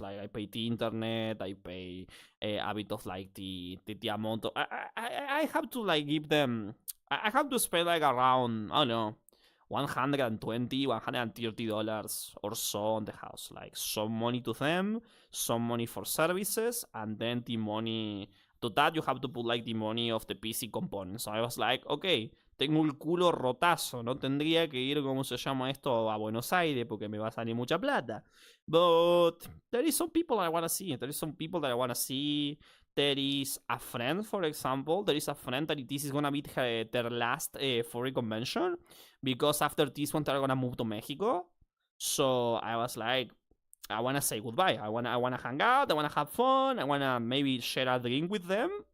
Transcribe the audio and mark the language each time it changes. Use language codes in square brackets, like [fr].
[en] Like I pay the internet, I pay a bit of like the amount of I have to like give them. I have to spend like around, I don't know, $120, $130 or so on the house. Like some money to them, some money for services, and then the money. To that you have to put like the money of the PC components. So I was like, okay, [es] tengo el culo rotazo, no tendría que ir, ¿cómo se llama esto?, a Buenos Aires porque me va a salir mucha plata. [en] But there is some people I want to see. There is some people that I want to see. There is a friend, for example. There is a friend that this is gonna be their last furry convention, because after this one they're gonna move to Mexico. So I was like, I wanna say goodbye. I wanna hang out. I wanna have fun. I wanna maybe share a drink with them.